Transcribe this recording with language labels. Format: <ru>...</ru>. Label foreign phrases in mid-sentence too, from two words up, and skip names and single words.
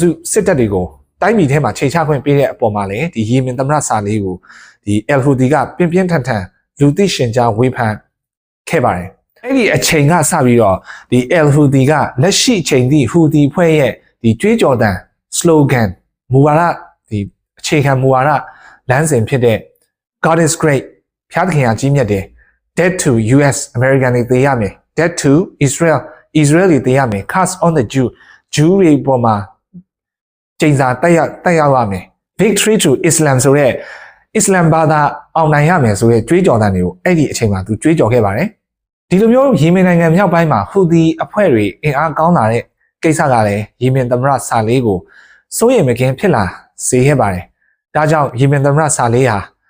<my>စုစစ်တပ်တွေကိုတိုင်းပြည်ထဲမှာခြေချခွင့်ပေးတဲ့အပေါ်မှာလည်းဒီယီမင်သမ္မတဆာလေးကိုဒီ El Houthi ကပြင်းပြင်းထန်ထန်လူသိရှင်ကြားဝေဖန်ခဲ့ပါတယ်အဲ့ဒီအချိန်ကစ ပြီးတော့ဒီ El Houthi ကလက်ရှိအချိန်ထိ Houthi ဖွဲ့ရဲ့ဒီကြွေးကြော်တန် slogan မူဝါဒဒီအခြေခံမူဝါဒလမ်းစဉ်ဖြစ်တဲ့</my> <en>God is great</en> <my>ဖျားသခင်ဟာကြီးမြတ်တယ်</my> <en>dead to US American</en> <my>တွေသေရမယ်</my> <en>dead to Israel</en> <my>တွေသေရမယ်</my> <en>cast on the Jew</en> <my>တွေပေါ်မှာချိန်စာတက်ရောက်ရမယ်</my> <en>victory to Islam</en> <my>ဆိုတဲ့ Islam ဘာသာအောင်နိုင်ရမယ်ဆိုတဲ့ကြွေးကြော်သံတွေကိုအဲ့ဒီအချိန်မှာသူကြွေးကြော်ခဲ့ပါတယ်ဒီလိုမျိုးယီမင်နိုင်ငံမြောက်ပိုင်းမှာဟူသီအဖွဲ့တွေအင်အားကောင်းလာတဲ့ကိစ္စကလည်းယီမင်သမ္မတဆာလေးကိုစိုးရိမ်မကင်းဖြစ်လာစေခဲ့ပါတယ်ဒါကြောင့်ယီမင်သမ္မတဆာလေးဟာ</my>